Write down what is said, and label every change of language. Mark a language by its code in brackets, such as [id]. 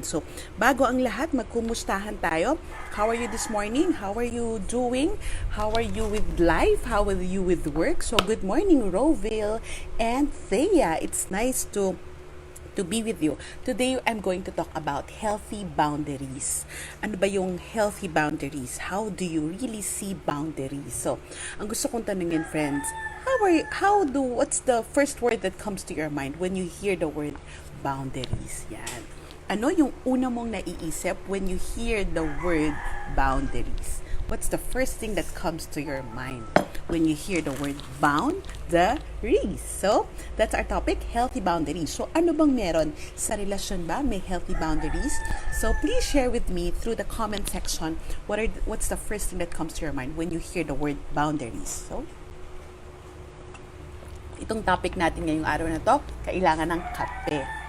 [tl] So, bago ang lahat, magkumustahan tayo. [en] How are you this morning? How are you doing? How are you with life? How are you with work? So, good morning, Roville and Thea. It's nice to be with you. Today, I'm going to talk about healthy boundaries. [tl] Ano ba yung [en] healthy boundaries? How do you really see boundaries? So, [tl] ang gusto kong tanungin, [en] friends, what's the first word that comes to your mind when you hear the word boundaries? Yan. [tl] Ano yung una mong naiisip [en] when you hear the word boundaries? What's the first thing that comes to your mind when you hear the word boundaries? So, that's our topic, healthy boundaries. So, [tl] ano bang meron sa relasyon ba? May [en] healthy boundaries? So, please share with me through the comment section what's the first thing that comes to your mind when you hear the word boundaries. [tl] So, itong topic natin ngayong araw na to, kailangan ng kape.